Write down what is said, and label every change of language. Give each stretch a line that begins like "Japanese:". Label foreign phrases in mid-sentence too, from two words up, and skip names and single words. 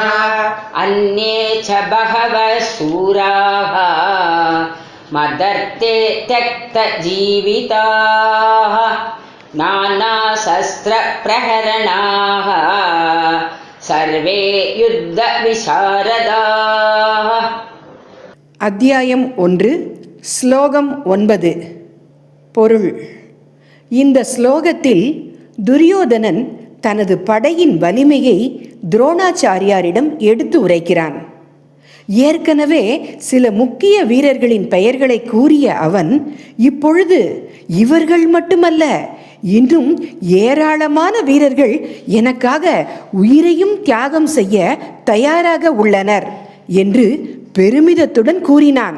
Sanskrit: अन्ये च बहवः शूराः मदर्थे त्यक्तजीविताः नानाशस्त्रप्रहरणाः सर्वे युद्धविशारदाः.
Tamil: அத்தியாயம் 1 ஸ்லோகம் 9. பொருள். இந்த ஸ்லோகத்தில் துரியோதனன் தனது படையின் வலிமையை துரோணாச்சாரியாரிடம் எடுத்து உரைக்கிறான். ஏற்கனவே சில முக்கிய வீரர்களின் பெயர்களை கூறிய அவன் இப்பொழுது இவர்கள் மட்டுமல்ல, இன்னும் ஏராளமான வீரர்கள் எனக்காக உயிரையும் தியாகம் செய்ய தயாராக உள்ளனர் என்று பெருமிதத்துடன் கூறினான்.